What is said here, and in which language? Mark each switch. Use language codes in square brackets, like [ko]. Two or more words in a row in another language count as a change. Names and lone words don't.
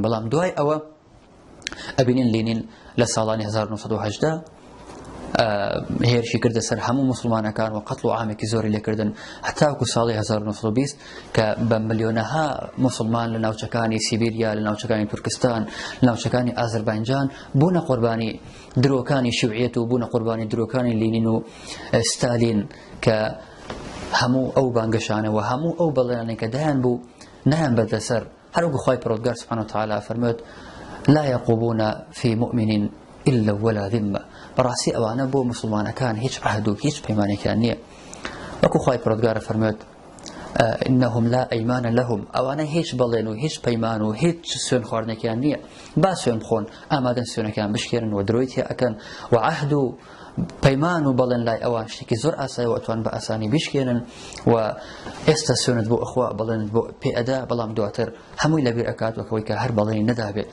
[ckb] بەڵام دوای ئەوە ئەبینین لێنین لە ساڵانی 1970 هێرشی کردە سەر هەموو مسلمانەکان و قەتڵ و عامێکی زۆری لێکردن، هەتاوەکو ساڵی 1920 کە بە ملیۆنەها مسلمان لە ناوچەکانی سیبیریا، لە ناوچەکانی تورکستان، لە ناوچەکانی ئازەربایجان بوونە قوربانی درۆکانی شیوعیەت و بوونە قوربانی درۆکانی لێنین و ستالین، کە هەموو ئەو بانگەشانە و هەموو ئەو بەڵێنانەی کە دایان بوو نایان بەردەسەر. هەروەکو خوای پەروەردگار [ar] سبحانه وتعالى [ckb] فەرمووێت [ar] لا يقومون في مؤمن إلا ولا ذمة. [ckb] بەڕاستی ئەوانە بۆ مسلمانەکان هیچ عهد و هیچ پەیمانێکیان نییە. وەکو خوای پەروەردگار فەرمووێت [ar] إنهم لا أيمان لهم، [ckb] ئەوانە هیچ بەڵێن و هیچ پەیمان و هیچ سوێن خواردنێکیان نییە، با سوێن بخۆن، ئامادەن سوێنەکان بشکێنن و درۆی تێ ئەکەن، و عهد و پەیمان و بەڵێن لای ئەوان شتێکی زۆر ئاسایە و ئەتوان بە ئاسانی بشکێنن، و ئێستا سوێنت بۆ ئەخوا بەڵێنت بۆ پێ ئەدا، بەڵام دواتر هەمووی لەبیر ئەکات وەکەوەی کە هەر بەڵێنی نەدابێت.